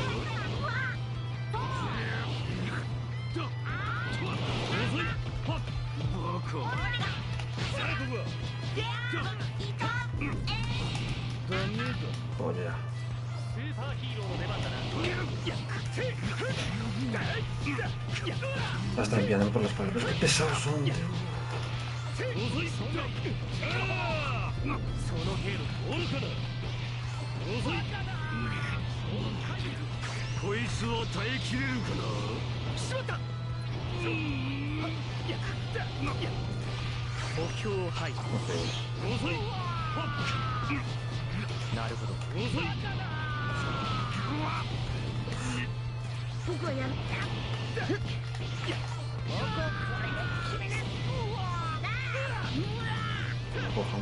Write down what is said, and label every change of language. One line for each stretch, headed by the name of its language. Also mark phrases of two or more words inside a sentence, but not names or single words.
Spanish: Joya. La están enviando por las palabras. Qué pesados son, tío.
Japanese: こいつは耐えきれるかな。しまった。目標を排除。なるほど。僕はやる。
Spanish: Cojan.